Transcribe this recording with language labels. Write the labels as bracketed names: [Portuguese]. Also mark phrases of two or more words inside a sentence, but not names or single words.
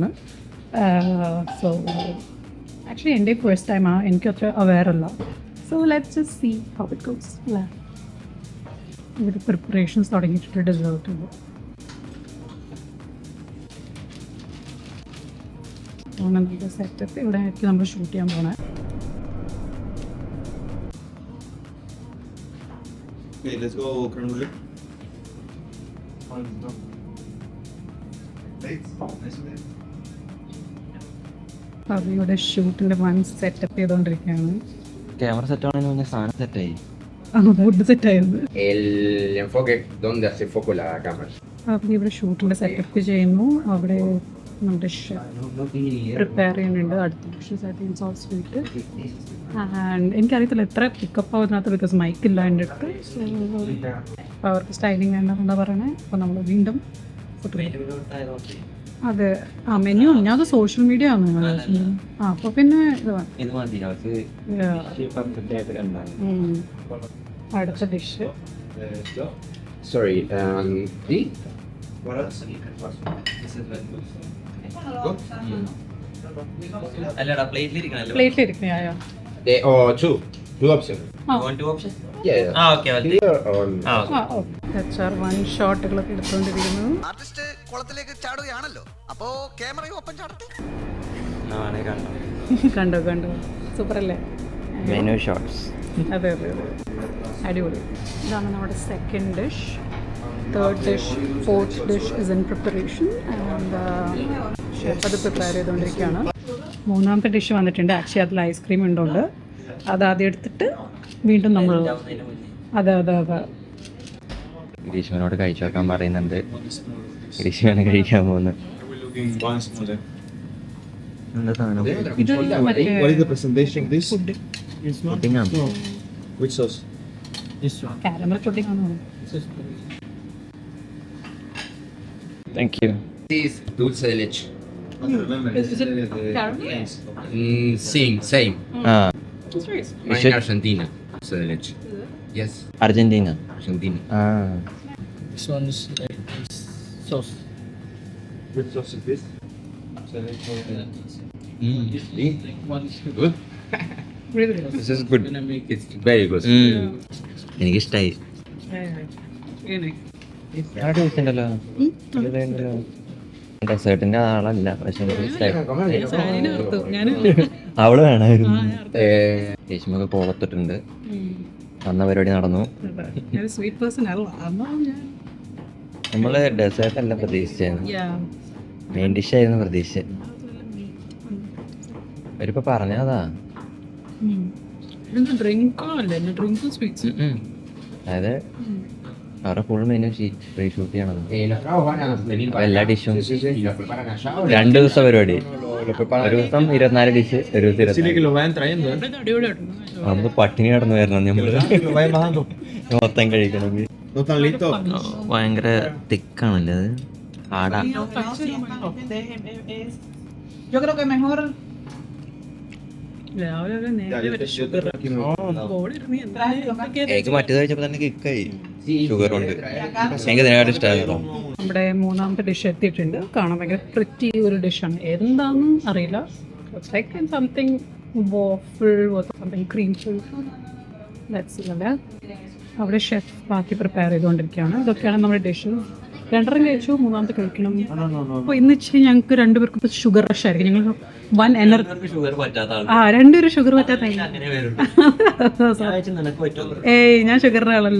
[English] so actually [Malayalam] എൻ്റെ ഫസ്റ്റ് ടൈമാണ്, എനിക്ക് അത്ര അവെയർ അല്ല. [English] so let's just see how it goes. [Malayalam] അല്ലേ, ഇവിടെ പ്രിപ്പറേഷൻസ് തുടങ്ങിയിട്ടുണ്ട്. ഡെസേർട്ട് ഉണ്ട്. നമ്മുടെ സെറ്റപ്പ് ഇവിടെ ആയിരിക്കും നമ്മൾ ഷൂട്ട് ചെയ്യാൻ പോണേ. [English] Okay, let's go chronological. [Malayalam] അപ്പോൾ ഇവിടെ ഷൂട്ടിൻ്റെ വൺ സെറ്റപ്പ് ചെയ്തുകൊണ്ടിരിക്കുകയാണ്. ക്യാമറ സെറ്റ് ആവുന്നതിന് മുന്നേ സാധനം സെറ്റായി. ഫുഡ് സെറ്റായിരുന്നു. [Spanish] El enfoque, donde hace foco la cámara. [Malayalam] അപ്പോൾ ഇവിടെ ഷൂട്ടിൻ്റെ സെറ്റപ്പ് ചെയ്യുന്നു. അവിടെ നമ്മുടെ പ്രിപ്പയർ ചെയ്യുന്നുണ്ട്. അടുത്ത [English] also and [Malayalam] എനിക്കറിയത്തില്ല എത്ര പിക്കപ്പ് ആവുന്നതിനകത്ത്, [English] because mic [Malayalam] ഇല്ല എൻ്റെ അടുത്ത്. സോ അപ്പോൾ അവർക്ക് സ്റ്റൈലിംഗ് വേണ്ടെന്നാ പറയണേ. അപ്പോൾ നമ്മൾ വീണ്ടും അതെ മെനു ഞാനത് [English] social media [Malayalam] ആണ്. അപ്പോൾ പിന്നെ അടുത്ത ഡിഷ്. [English] Sorry, Go. [Malayalam] അല്ലടാ പ്ലേറ്റിലിരിക്കണല്ലോ. പ്ലേറ്റിലിരിക്കണയായോ? [English] Two options. Yeah. Here or [Malayalam] HR1 ഷോട്ടുകളൊക്കെ എടുത്തുകൊണ്ടിരിക്കുന്നു. ആർട്ടിസ്റ്റ് കുളത്തിലേക്ക് ചാടുകയാണല്ലോ, അപ്പോ ക്യാമറയും ഒപ്പം ചാടട്ടെ. കണ്ടോ കണ്ടോ, സൂപ്പർ അല്ലേ? [English] menu shots. [Malayalam] അതെ അതെ അതെ, അടിപൊളി. ഇതാണ് നമ്മുടെ [English] second dish. third dish, fourth dish is in preparation and chef [Malayalam] അത് പ്രിപ്പയർ ചെയ്തുകൊണ്ടിരിക്കുകയാണ്. മൂന്നാമത്തെ ഡിഷ് വന്നിട്ടുണ്ട്. ആക്ച്വലി അതിൽ ഐസ്ക്രീം ഉണ്ടോണ്ട് അത് ആദ്യം എടുത്തിട്ട് വീണ്ടും നമ്മൾ അതെ അതെ അതെ ഗ്രീഷ്മനോട് കഴിച്ചു വെക്കാൻ പറയുന്നുണ്ട്. ഗ്രീഷ്മയാണ് കഴിക്കാൻ പോകുന്നത്. എന്താ സാധനം? ഇത് മറ്റേ [English] what is the presentation of this? [Malayalam] പുഡിങ്ങാണ്. [English] Which sauce? caramel pudding [Malayalam] ആണോ? [English] thank you. This is [Spanish] dulce de leche. [English] Caramel? Same. ആ, In Argentina, [Spanish] dulce de leche. [English] Yes, അർജന്റീന. Argentina. ആ, This one's sauce. Which sauce is this? Good. Really good. This is good. It's very good. [Malayalam] എനിക്കിഷ്ടായി. [English] Really [Malayalam] ടേസ്റ്റ് ഉണ്ടല്ലോ. ഡെസേർട്ടിന്റെ ആളല്ല, പക്ഷെ എനിക്ക് ഇഷ്ടായി. അവള് വേണമായിരുന്നു. ഗ്രീഷ്മൊക്കെ കോളത്തിട്ടുണ്ട്. അന്ന പരിപാടി നടന്നു. [English] sweet person [Malayalam] അല്ല. നമ്മള് ഡെസേർട്ട് അല്ല പ്രതീക്ഷിച്ചത്, [English] main dish [Malayalam] ആയിരുന്നു പ്രതീക്ഷിച്ചത്. അവരിപ്പോ പറഞ്ഞതാ. അതായത് അവരുടെ [English] full menu [Malayalam] ഷൂട്ട് ചെയ്യണത്. [Spanish] Los tragos van a venir para [Malayalam] എല്ലാ [Spanish] acá. [Malayalam] ഡിഷും [Spanish] Sí, y los preparan allá. [Malayalam] 2 ദിവസം പരിപാടി. [Spanish] Lo preparan. [Malayalam] ഒരു ദിവസം 24 ഡിഷ്, ഒരു ദിവസം 24. [Spanish] lo vayan trayendo. [Malayalam] നമുക്ക് പട്ടിണി കടന്നു വരണം നമ്മള് [Spanish] Lo vayan bajando. [Malayalam] മൊത്തം കഴിക്കണമെങ്കിൽ. [Spanish] ¿No están listos? [Malayalam] ഭയങ്കര തിക്കാണല്ലേ അത്, ആടാ. [Spanish] Yo creo que mejor [Malayalam] എനിക്ക് മറ്റേത് കഴിച്ചപ്പോ തന്നെ കിക്കായി, ഷുഗർ കൊണ്ട്. എനിക്ക് ഇതിനെക്കാട്ടും ഇഷ്ടമായിരുന്നു. നമ്മുടെ മൂന്നാമത്തെ ഡിഷ് എത്തിയിട്ടുണ്ട്. കാണാൻ ഭയങ്കര പ്രിറ്റി ഒരു ഡിഷാണ്. എന്താണെന്ന് അറിയില്ല. [English] like something waffle or something cream filled. That's it. [Malayalam] അവിടെ ഷെഫ് ബാക്കി പ്രിപ്പയർ ചെയ്തുകൊണ്ടിരിക്കുകയാണ്. ഇതൊക്കെയാണ് നമ്മുടെ ഡിഷ്. 2 കഴിച്ചു, മൂന്നാമത്തെ കഴിക്കണം. അപ്പോൾ ഇന്ന് വെച്ച് ഞങ്ങൾക്ക് 2 പേർക്കും ഇപ്പോൾ [English] sugar rush [Malayalam] ആയിരിക്കും. ഞങ്ങൾ 1 എനർജി ഷുഗർ പറ്റാത്ത ആൾ. 2 ഷുഗർ പറ്റാത്ത ഏയ് ഞാൻ ഷുഗറിൻ്റെ ആളല്ല.